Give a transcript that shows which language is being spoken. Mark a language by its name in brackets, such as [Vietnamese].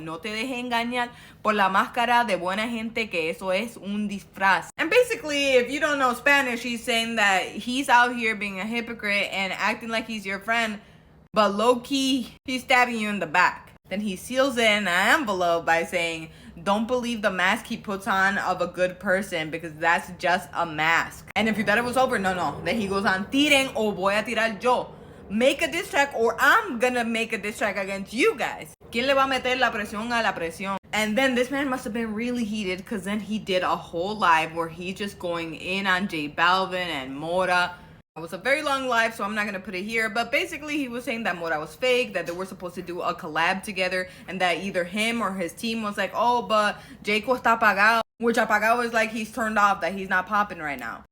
[Spanish] No te dejes engañar por la máscara de buena gente, que eso es un disfraz. [English] And basically, if you don't know Spanish, he's saying that he's out here being a hypocrite and acting like he's your friend, but low-key, he's stabbing you in the back. Then he seals it in an envelope by saying, don't believe the mask he puts on of a good person, because that's just a mask. And if you thought it was over, no. Then he goes on, [Spanish] tiren o voy a tirar yo. [English] Make a diss track or I'm gonna make a diss track against you guys. [Spanish] ¿Quién le va a meter la presión a la presión? [English] And then this man must have been really heated, because then he did a whole live where he's just going in on J Balvin and Mora. It was a very long live, so I'm not gonna put it here, but basically he was saying that Mora was fake, that they were supposed to do a collab together, and that either him or his team was like, oh, but Jhayco [Spanish] está apagado, [English] which apagado is like he's turned off, that he's not popping right now.